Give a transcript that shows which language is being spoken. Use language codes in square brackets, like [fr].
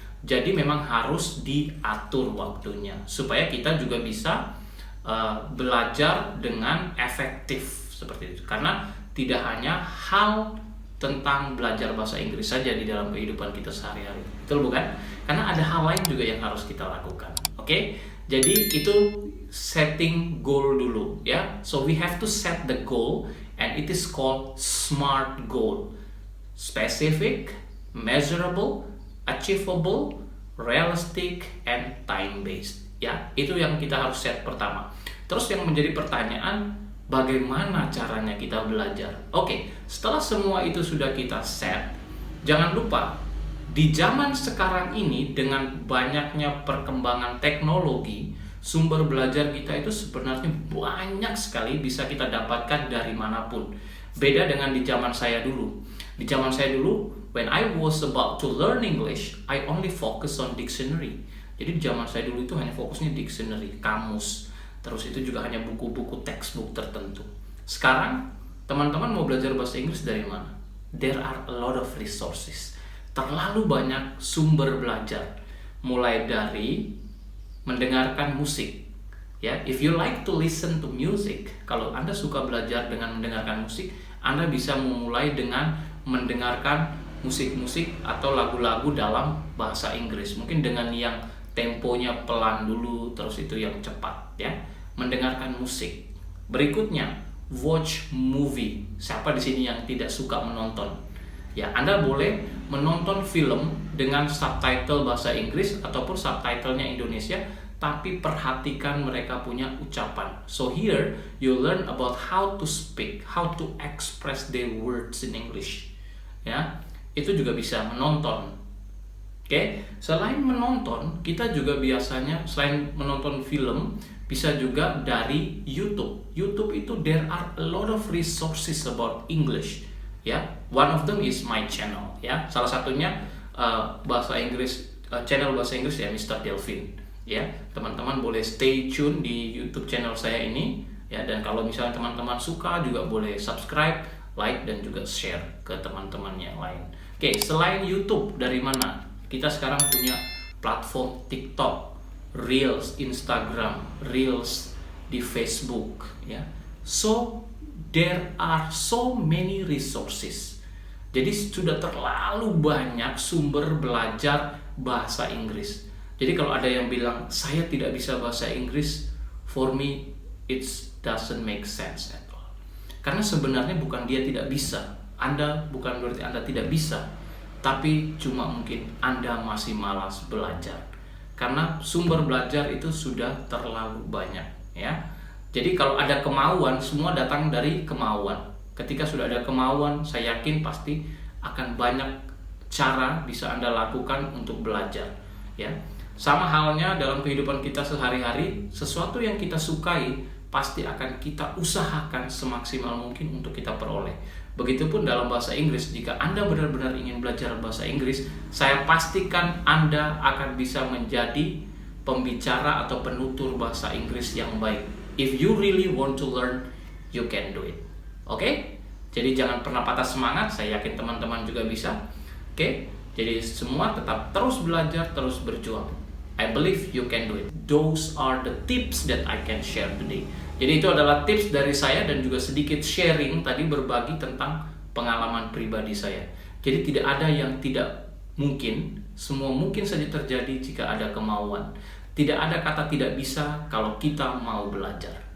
[id] Jadi memang harus diatur waktunya supaya kita juga bisa belajar dengan efektif seperti itu. Karena tidak hanya hal tentang belajar bahasa Inggris saja di dalam kehidupan kita sehari-hari, betul bukan? Karena ada hal lain juga yang harus kita lakukan. Oke? Jadi itu setting goal dulu, ya. [en] So we have to set the goal, and it is called SMART goal. Specific, measurable, achievable, realistic, and time based. [id] Ya, itu yang kita harus set pertama. Terus yang menjadi pertanyaan, bagaimana caranya kita belajar? Oke, setelah semua itu sudah kita set, jangan lupa di zaman sekarang ini dengan banyaknya perkembangan teknologi, sumber belajar kita itu sebenarnya banyak sekali bisa kita dapatkan dari manapun. Beda dengan di zaman saya dulu. Di zaman saya dulu, [en] when I was about to learn English, I only focus on dictionary. [id] Jadi di zaman saya dulu itu hanya fokusnya dictionary, kamus. Terus itu juga hanya buku-buku textbook tertentu. Sekarang, teman-teman mau belajar bahasa Inggris dari mana? [en] There are a lot of resources. [id] Terlalu banyak sumber belajar. Mulai dari mendengarkan musik. Ya, [en] if you like to listen to music, [id] kalau Anda suka belajar dengan mendengarkan musik, Anda bisa memulai dengan mendengarkan musik-musik atau lagu-lagu dalam bahasa Inggris. Mungkin dengan yang temponya pelan dulu, terus itu yang cepat, ya. Mendengarkan musik. Berikutnya, [en] watch movie. [id] Siapa di sini yang tidak suka menonton? Ya, Anda boleh menonton film dengan subtitle bahasa Inggris ataupun subtitlenya Indonesia, tapi perhatikan mereka punya ucapan. [en] So here you learn about how to speak, how to express their words in English. [id] Ya, itu juga bisa menonton. Oke, selain menonton, kita juga biasanya selain menonton film, bisa juga dari YouTube. [en] YouTube itu there are a lot of resources about English. Ya, one of them is my channel. [id] Ya, salah satunya bahasa Inggris, channel bahasa Inggris ya, Mr. Delvin. Ya, teman-teman boleh stay tune di YouTube channel saya ini. Ya, dan kalau misalnya teman-teman suka juga boleh subscribe, like, dan juga share ke teman-teman yang lain. Oke, selain YouTube dari mana? Kita sekarang punya platform TikTok, Reels, Instagram, Reels di Facebook, ya. [en] So there are so many resources. [id] Jadi sudah terlalu banyak sumber belajar bahasa Inggris. Jadi kalau ada yang bilang saya tidak bisa bahasa Inggris, [en] for me it doesn't make sense at all. [id] Karena sebenarnya bukan dia tidak bisa. Anda bukan berarti Anda tidak bisa. Tapi cuma mungkin Anda masih malas belajar. Karena sumber belajar itu sudah terlalu banyak, ya. Jadi kalau ada kemauan, semua datang dari kemauan. Ketika sudah ada kemauan, saya yakin pasti akan banyak cara bisa Anda lakukan untuk belajar, ya. Sama halnya dalam kehidupan kita sehari-hari, sesuatu yang kita sukai pasti akan kita usahakan semaksimal mungkin untuk kita peroleh. Begitupun dalam bahasa Inggris, jika Anda benar-benar ingin belajar bahasa Inggris, saya pastikan Anda akan bisa menjadi pembicara atau penutur bahasa Inggris yang baik. [en] If you really want to learn, you can do it. [id] Oke? Jadi jangan pernah patah semangat, saya yakin teman-teman juga bisa. Oke? Jadi semua tetap terus belajar, terus berjuang. [en] I believe you can do it. Those are the tips that I can share today. [id] Jadi itu adalah tips dari saya dan juga sedikit sharing tadi, berbagi tentang pengalaman pribadi saya. Jadi tidak ada yang tidak mungkin, semua mungkin saja terjadi jika ada kemauan. Tidak ada kata tidak bisa kalau kita mau belajar.